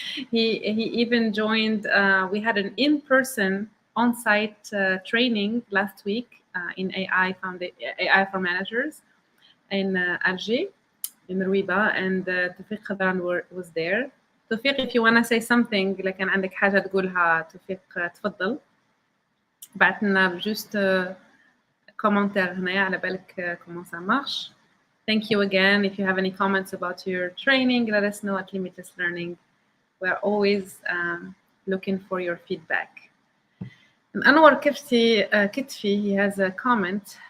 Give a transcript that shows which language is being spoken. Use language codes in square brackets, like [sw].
[en] He even joined. We had an in-person on-site training last week in AI for managers in Algeria, in Riba, and Tawfiq Khadran was there. [ar] توفيق, [en] if you want to say something, [ar] إذا كان عندك حاجة تقولها توفيق تفضل. بعت لنا [en] just [ar] commentaire هنايا على بالك [fr] comment ça marche. [en] Thank you again. If you have any comments about your training, let us know at Limitless Learning. We're always looking for your feedback. And Anwar Kitfi, he has a comment.